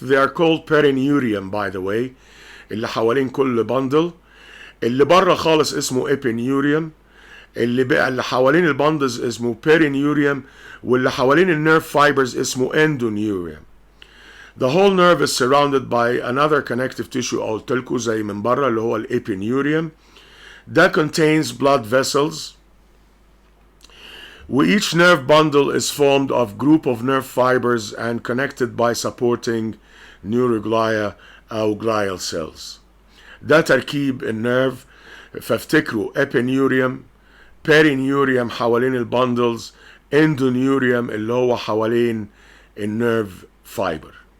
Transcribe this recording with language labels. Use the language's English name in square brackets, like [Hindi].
[English] They are called perineurium, by the way. [Arabic] اللي حوالين كل bundle. اللي بره خالص اسمه epineurium. اللي حوالين البندز اسمه perineurium. واللي حوالين النيرف fibers اسمه endoneurium. [English] The whole nerve is surrounded by another connective tissue [Arabic] قلت لكم زي من بره اللي هو [English] epineurium. That contains blood vessels. Each nerve bundle is formed of group of nerve fibers and connected by supporting neuroglia أو glial cells. [Arabic] ده تركيب النيرف. فافتكروا epineurium, perineurium حوالين البندلز, endoneurium اللي هو حوالين النيرف fiber.